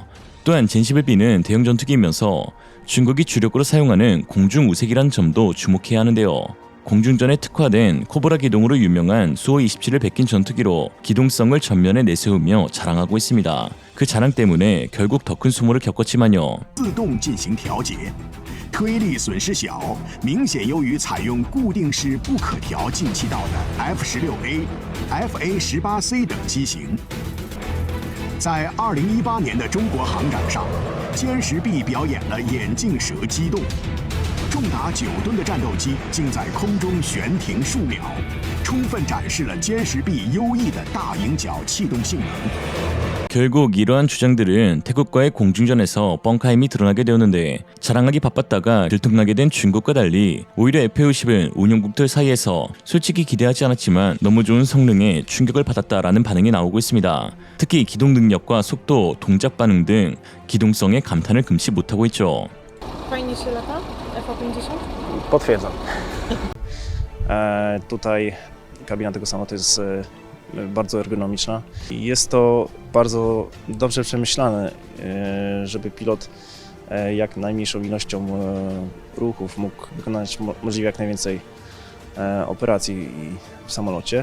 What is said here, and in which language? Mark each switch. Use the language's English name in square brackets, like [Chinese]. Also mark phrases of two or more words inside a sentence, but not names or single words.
[Korean] 또한 젠11B는 대형 전투기이면서 중국이 주력으로 사용하는 공중 우색이라는 점도 주목해야 하는데요. 공중전에 특화된 코브라 기동으로 유명한 수호 27을 베낀 전투기로 기동성을 전면에 내세우며 자랑하고 있습니다. 그 자랑 때문에 결국 더 큰 수모를 겪었지만요. [Chinese] 自动进行调节，推力损失小，明显优于采用固定式不可调进气道的 F-16A、FA-18C 等机型。在2018年的中国航展上，歼10B 表演了眼镜蛇机动。重达9吨的战斗机竟在空中悬停数秒，充分展示了歼10B优异的大迎角气动性能。 [Korean] 결국 이러한 주장들은 태국과의 공중전에서 뻥카임이 드러나게 되었는데 자랑하기 바빴다가 들통나게 된 중국과 달리 오히려 F-50은 운용국들 사이에서 솔직히 기대하지 않았지만 너무 좋은 성능에 충격을 받았다라는 반응이 나오고 있습니다. 특히 기동 능력과 속도, 동작 반응 등 기동성에 감탄을 금치 못하고 있죠. [Polish] Fajnie się lata? F-50? Potwierdzam. Tutaj kabina tego samolotu jest bardzo ergonomiczna. Jest to bardzo dobrze przemyślane, żeby pilot jak najmniejszą ilością ruchów mógł wykonać możliwie jak najwięcej operacji w samolocie.